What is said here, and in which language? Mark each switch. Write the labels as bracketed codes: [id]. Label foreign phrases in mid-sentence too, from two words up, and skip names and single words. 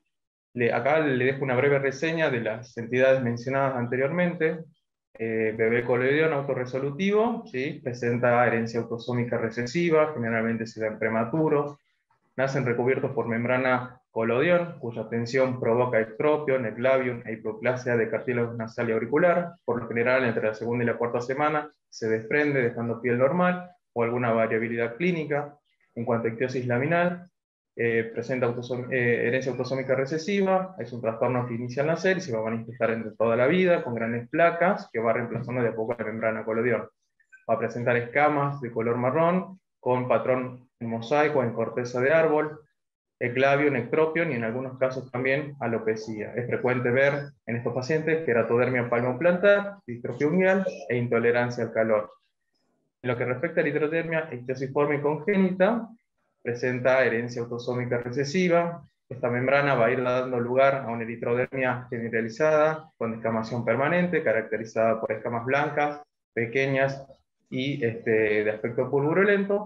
[es] Acá le dejo una breve reseña de las entidades mencionadas anteriormente. Bebé colodión autorresolutivo, ¿sí? Presenta herencia autosómica recesiva, generalmente se dan prematuros, nacen recubiertos por membrana colodión, cuya tensión provoca ectropion, eclabion e hipoplasia de cartílago nasal y auricular. Por lo general, entre la segunda y la cuarta semana se desprende dejando piel normal o alguna variabilidad clínica. En cuanto a ictiosis laminar, presenta herencia autosómica recesiva, es un trastorno que inicia al nacer y se va a manifestar entre toda la vida, con grandes placas que va reemplazando de a poco la membrana colodión. Va a presentar escamas de color marrón, con patrón en mosaico en corteza de árbol, eclabion, ectropion y en algunos casos también alopecia. Es frecuente ver en estos pacientes keratodermia palmoplantar, distrofia unguial e intolerancia al calor. En lo que respecta a la eritrotermia ictiosiforme congénita, presenta herencia autosómica recesiva. Esta membrana va a ir dando lugar a una eritrodermia generalizada, con descamación permanente, caracterizada por escamas blancas, pequeñas y de aspecto pulverulento.